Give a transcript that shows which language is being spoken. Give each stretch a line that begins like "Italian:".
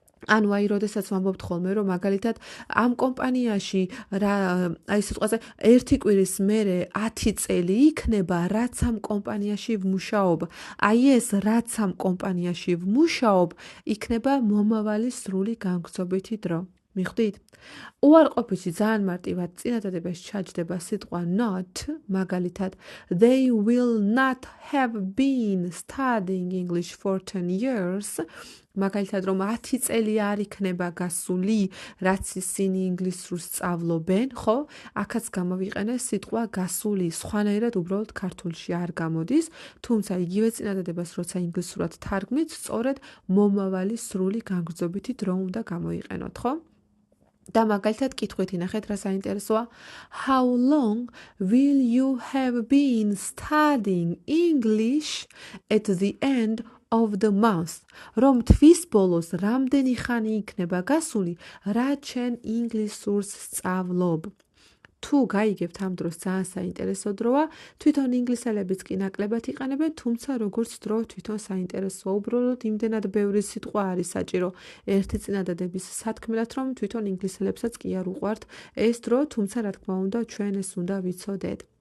Georgian: ანუ აი როდესაც ვამბობთ ხოლმე რომ მაგალითად ამ კომპანიაში აი სიტყვაზე 1 კვირის მერე 10 წელი იქნება რაც ამ კომპანიაში ვმუშაობ. აი ეს რაც ამ კომპანიაში ვმუშაობ იქნება მომავალი სრული განგრძობითი დრო. მიხვდით? უარყოფითში ძალიან მარტივად წინადადებას ჩაჯდება სიტყვა not, მაგალითად
English: they will not have been studying English for 10 years.
Georgian: მაგალითად რომ 10 წელი არ იქნება გასული, რაც ისინი ინგლისურს სწავლობენ, ხო? აქაც გამოვიყენე სიტყვა გასული, სხვანაირად უბრალოდ ქართულში არ გამოდის, თუმცა იგივე წინადადებას როცა ინგლისურად თარგმნით, სწორედ მომავალი სრული განგრძობითი დრო უნდა გამოიყენოთ, ხო? და მაგალითად კითხვით ნახეთ რა საინტერესოა.
English: How long will you have been studying English at the end of the month,
Georgian: რომ თვის ბოლოს რამდენი ხანი იქნება გასული, რაც შენ ინგლისურს სწავლობ. თუ გაიგებთ ამ დროს ძალიან საინტერესო დროა, თვითონ ინგლისელებიც კი ნაკლებად იყენებენ, თუმცა როგორც დრო თვითონ საინტერესო, უბრალოდ იმდენად ბევრი სიტყვა არის საჭირო ერთი წინადადების სათქმელად, რომ თვითონ ინგლისელებსაც კი არ უყვართ ეს დრო, თუმცა რა თქმა უნდა, ჩვენ ეს უნდა ვიცოდეთ.